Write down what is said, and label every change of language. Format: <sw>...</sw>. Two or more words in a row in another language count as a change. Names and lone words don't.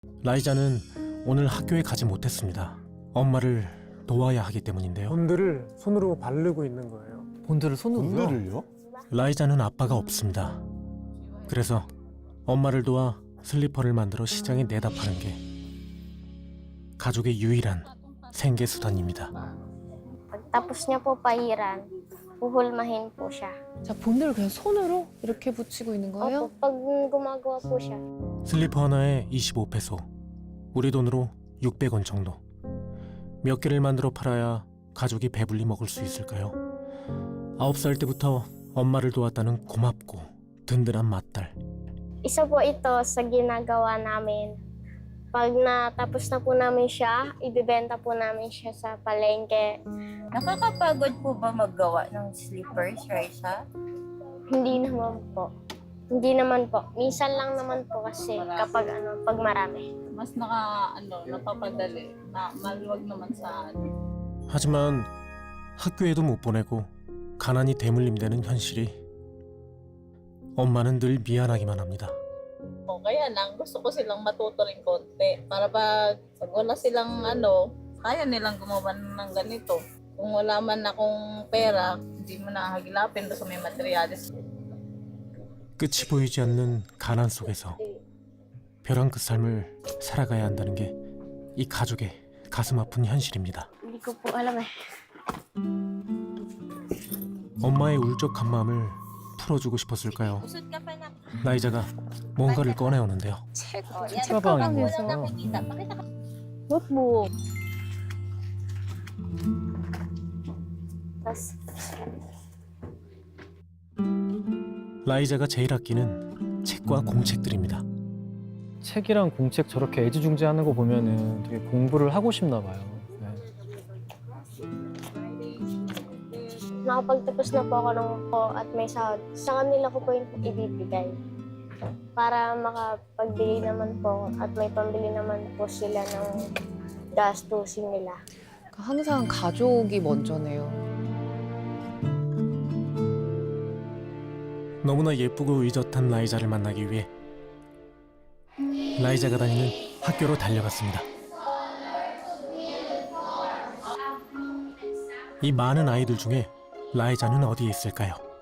<ko>라이자는 오늘 학교에 가지 못했습니다. 엄마를 도와야 하기 때문인데요. 본드를 손으로 바르고 있는 거예요. 본드를 손으로요? 본드를요? 라이자는 아빠가 없습니다. 그래서 엄마를 도와 슬리퍼를 만들어 시장에 내다 파는 게 가족의 유일한 생계수단입니다.</ko> <tl>Pagtapos niya po pahiran, puhulmahin po siya.</tl> <ko>자, 본드를 그냥 손으로 이렇게 붙이고 있는 거예요?</ko> <tl>Opo, pag gumagawa po siya.</tl> <ko>슬리퍼 하나에 25페소, 우리 돈으로 600원 정도. 몇 개를 만들어 팔아야 가족이 배불리 먹을 수 있을까요? 9살 때부터 엄마를 도왔다는 고맙고 든든한 맏딸.</ko> <tl>Isa po ito sa ginagawa namin. Pag natapos na po namin siya, ibibenta po namin siya sa palengke. Nakakapagod po ba maggawa ng slippers, Raisa? Hindi naman po. Hindi naman po. Minsan lang naman po kasi kapag pag marami. Mas napapadali. Maluwag naman sa</tl> <ko>하지만 학교에도 못 보내고 가난이 대물림되는 현실이 엄마는 늘 미안하기만 합니다.</ko> <tl>Kaya lang, gusto ko silang matuto rin konti. Para pag wala silang kaya nilang gumawa ng ganito. Kung wala man akong pera, hindi mo na hagilapin doon sa may materialis.</tl> <ko>끝이 보이지 않는 가난 속에서 벼랑 끝 삶을 살아가야 한다는 게 이 가족의 가슴 아픈 현실입니다.</ko> <tl>Hindi ko po alam eh.</tl> <ko>엄마의 울적한 마음을 풀어주고 싶었을까요?</ko> <tl>Usod ka pa na.</tl> <ko>라이자가 뭔가를 꺼내오는데요. 책가방에서.</ko> <tl>Pakita ka.</tl> <ko>노트북.</ko> <tl>Tapos,</tl> <ko>라이자가 제일 아끼는 책과 공책들입니다. 책이랑 공책 저렇게 애지중지하는 거 보면은 되게 공부를 하고 싶나 봐요. 네.</ko> <tl>nakapagtapos na po ako ng po at may sahod. Sa kanila ko po yung ibibigay. Para makapagbili naman po at may pambili naman po sila ng gastusin nila.</tl> <ko>항상 가족이 먼저네요. 너무나 예쁘고 의젓한 라이자를 만나기 위해 라이자가 다니는 학교로 달려갔습니다. 이 많은 아이들 중에 라이자는 어디에 있을까요?</ko>